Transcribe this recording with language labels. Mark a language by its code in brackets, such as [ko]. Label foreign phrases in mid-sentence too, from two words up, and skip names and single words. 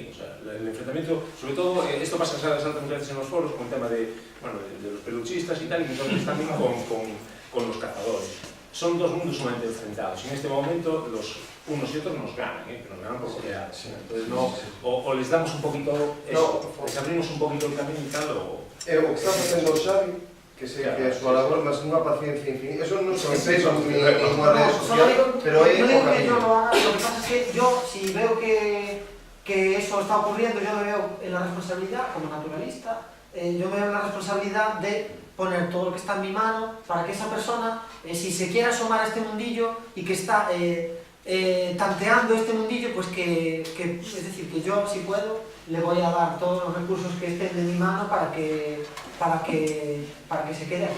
[es] O sea, el enfrentamiento, sobre todo, esto pasa muchas veces en los foros con el tema de los peluchistas y tal, y entonces también con los cazadores. Son dos mundos sumamente enfrentados y en este momento unos y otros nos ganan, pero nos ganan por golear. Entonces o les damos un poquito eso, les abrimos un poquito el camino y tal, [gl] o que está facendo o Xavi, que sei que a súa labor, mas unha paciencia infinita. Eso non son Facebook ni unha rede social, pero é [es] no digo que yo lo haga, lo que pasa es que yo, si veo que eso está ocurriendo, yo me veo en la responsabilidad, como naturalista, yo me veo en la responsabilidad de poner todo lo que está en mi mano para que esa persona, si se quiere asomar a este mundillo y que está tanteando este mundillo, pues es decir, que yo, si puedo, le voy a dar todos los recursos que estén de mi mano para que se quede aquí.